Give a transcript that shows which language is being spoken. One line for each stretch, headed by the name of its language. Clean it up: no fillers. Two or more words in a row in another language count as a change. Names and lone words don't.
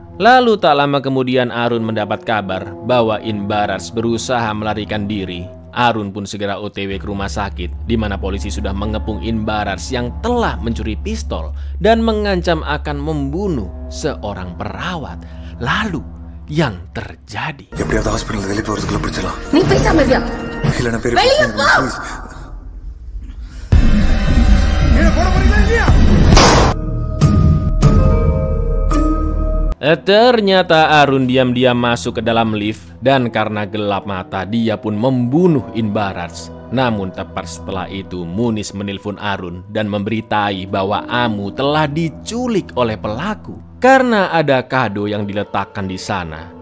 Indonesian: Lalu tak lama kemudian Arun mendapat kabar bahwa Inbarat berusaha melarikan diri. Arun pun segera OTW ke rumah sakit di mana polisi sudah mengepung Inbarat yang telah mencuri pistol dan mengancam akan membunuh seorang perawat. Lalu yang terjadi?
Tamil: எப்படியாவது ஹாஸ்பிடல்ல வெளிய போறதுக்குள்ள பிடிச்சலாம். நீ பேசாம இருக்கியா? இல்ல நான் வெளிய போ.
Indonesian: Ternyata Arun diam-diam masuk ke dalam lift dan karena gelap mata dia pun membunuh Inbarat. Namun tepat setelah itu Munis menelpon Arun dan memberitahu bahwa Amu telah diculik oleh pelaku karena ada kado yang diletakkan di sana.